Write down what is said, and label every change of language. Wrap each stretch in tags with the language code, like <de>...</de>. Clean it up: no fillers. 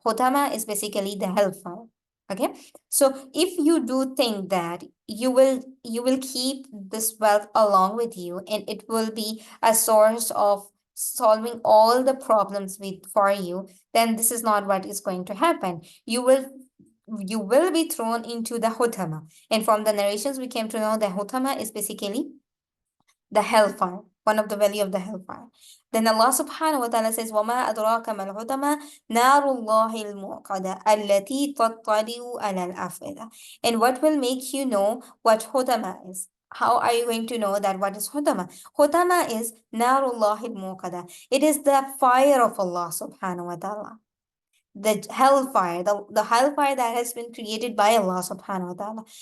<en>Khutama is basically the hellfire. Okay, so if you do think that you will keep this wealth along with you, and it will be a source of solving all the problems for you, then this is not what is going to happen. You will be thrown into the hutama. And from the narrations, we came to know that hutama is basically the hellfire, one of the valley of the hellfire. Then Allah subhanahu wa ta'ala says,</en> <ar>وَمَا أَدْرَاكَ مَا الْحُطَمَةُ نَارُ اللَّهِ الْمُوقَدَةُ الَّتِي تَطَّلِعُ عَلَى الْأَفْئِدَةِ.</ar> <en>And what will make you know what hutama is? How are you going to know that what is hutama? Hutama is</en> <ar>نَارُ اللَّهِ الْمُوقَدَةُ.</ar> <en>It is the fire of Allah subhanahu wa ta'ala. the hellfire, the hellfire that has been created by Allah subhanahu wa ta'ala.</en>